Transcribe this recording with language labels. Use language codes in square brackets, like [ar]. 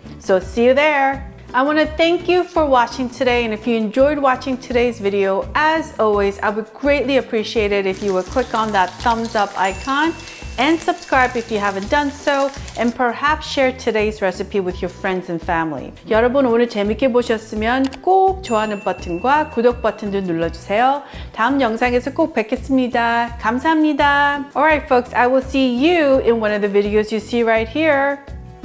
[en] So see you there. I want to thank you for watching today, and if you enjoyed watching today's video, as always, I would greatly appreciate it if you would click on that thumbs up icon and subscribe if you haven't done so, and perhaps share today's recipe with your friends and family. [ko] 여러분 오늘 재밌게 보셨으면 꼭 좋아하는 버튼과 구독 버튼도 눌러주세요. 다음 영상에서 꼭 뵙겠습니다. 감사합니다. [en] Alright folks, I will see you in one of the videos you see right here.